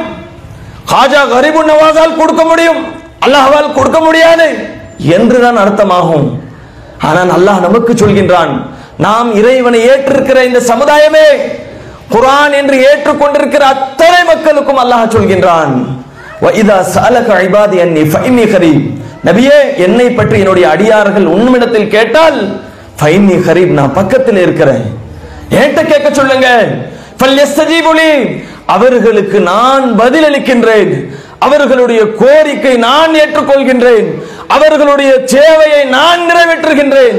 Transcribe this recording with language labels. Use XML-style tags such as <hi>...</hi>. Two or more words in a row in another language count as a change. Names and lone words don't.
<ta>காஜா கரீபுன் நவாஸால் கொடுக்க முடியும், அல்லாஹ்வால் கொடுக்க முடியாது என்றுதான் அர்த்தமாகும். ஆனால் அல்லாஹ் நமக்கு சொல்கின்றான், நாம் இறைவனை ஏற்றிருக்கிற இந்த சமுதாயமே, குர்ஆன் என்று ஏற்றுக்கொண்டிருக்கிற அத்தனை மக்களுக்கும் அல்லாஹ் சொல்கின்றான்,</ta> <ar>وَإِذَا سَأَلَكَ عِبَادِي أَنِّي فَإِنِّي قَرِيبٌ.</ar> <ta>நபியே, என்னை பற்றி என்னுடைய அடியார்கள் உன்னிடத்தில் கேட்டால்</ta> <ar>فإني قريب,</ar> <ta>நான் பக்கத்தில் இருக்கிறேன், ஏட்ட கேட்க சொல்லுங்க.</ta> <ar>فليستجيبوا لي,</ar> <ta>அவர்களுக்கு நான் பதிலளிக்கின்றேன், அவர்களுடைய கோரிக்கை நான் ஏற்றுக்கொள்கின்றேன், அவர்களுடைய சேவையை நான் நிறைவேற்றுகின்றேன்.</ta>